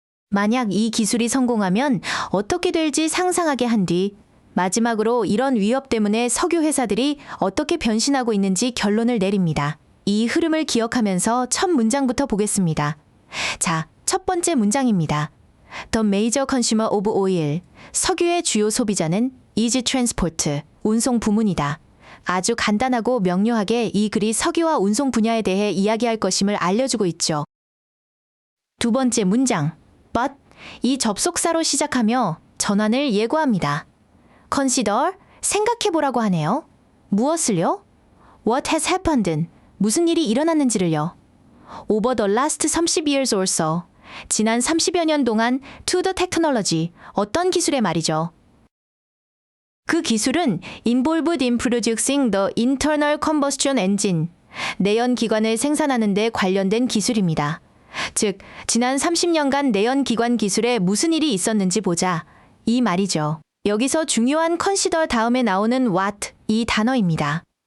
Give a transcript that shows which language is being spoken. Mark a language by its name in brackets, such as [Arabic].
[Korean] 만약 이 기술이 성공하면 어떻게 될지 상상하게 한 뒤 마지막으로 이런 위협 때문에 석유 회사들이 어떻게 변신하고 있는지 결론을 내립니다. 이 흐름을 기억하면서 첫 문장부터 보겠습니다. 자, 첫 번째 문장입니다. [English] The major consumer of oil. [Korean] 석유의 주요 소비자는 [English] is transport, [Korean] 운송 부문이다. 아주 간단하고 명료하게 이 글이 석유와 운송 분야에 대해 이야기할 것임을 알려주고 있죠. 두 번째 문장. But 이 접속사로 시작하며 전환을 예고합니다. Consider, 생각해보라고 하네요. 무엇을요? [English] What has happened, [Korean] 무슨 일이 일어났는지를요. [English] Over the last 30 years or so, [Korean] 지난 30여 년 동안 [English] to the technology, [Korean] 어떤 기술에 말이죠. 그 기술은 [English] involved in producing the internal combustion engine, [Korean] 내연 기관을 생산하는 데 관련된 기술입니다. 즉, 지난 30년간 내연 기관 기술에 무슨 일이 있었는지 보자. 이 말이죠. 여기서 중요한 consider 다음에 나오는 what, 이 단어입니다.